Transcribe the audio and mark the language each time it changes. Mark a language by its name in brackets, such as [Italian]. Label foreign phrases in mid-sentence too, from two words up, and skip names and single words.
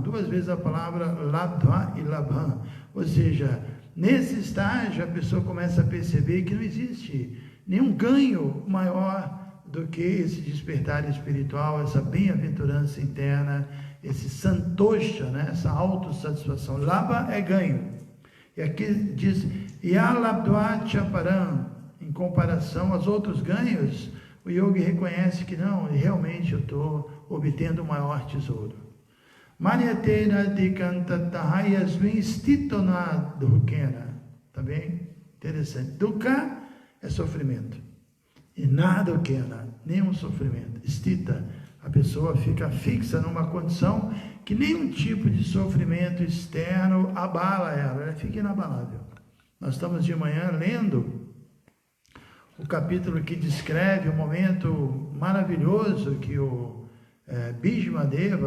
[Portuguese] Duas vezes a palavra Labdha e Labham. Ou seja, nesse estágio a pessoa começa a perceber que não existe nenhum ganho maior do que esse despertar espiritual, essa bem-aventurança interna, esse santosha, né? Essa autossatisfação. Labha é ganho. E aqui diz [Sanskrit] Yam Labdha Chaparam. [Portuguese] Em comparação aos outros ganhos, o yogi reconhece que não, realmente eu estou obtendo o maior tesouro. [Sanskrit] Manyatena dikantatahayasmin stitona dukena. [Portuguese] Também interessante. Dukkha é sofrimento. E nada dukena, nenhum sofrimento. Stita, a pessoa fica fixa numa condição que nenhum tipo de sofrimento externo abala ela fica inabalável. Nós estamos de manhã lendo o capítulo que descreve o momento maravilhoso que o Bhishma Deva,